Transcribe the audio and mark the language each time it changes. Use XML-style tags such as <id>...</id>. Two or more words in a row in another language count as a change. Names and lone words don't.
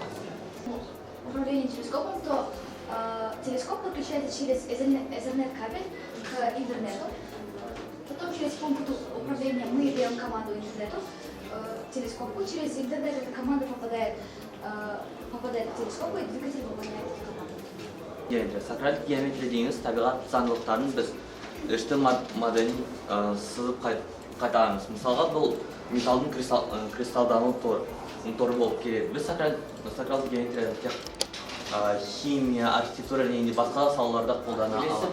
<ru>Управление телескопом, то телескоп подключается через Ethernet кабель к интернету. Потом через пункт управления мы даем команду интернету, телескопу. Через интернет эта команда попадает в телескоп и двигатель выполняет эту команду.</ru> <kk>Сакралдык геометрия дейміз табиғат заңдылықтарын біз ішкі моделін сызып қайтарамыз. Мысалға бұл металдың кристалдану торы болып келеді. Біз сакралдык геометрияны тек химия, архитектура және басқа салаларда қолдана аламыз.</kk>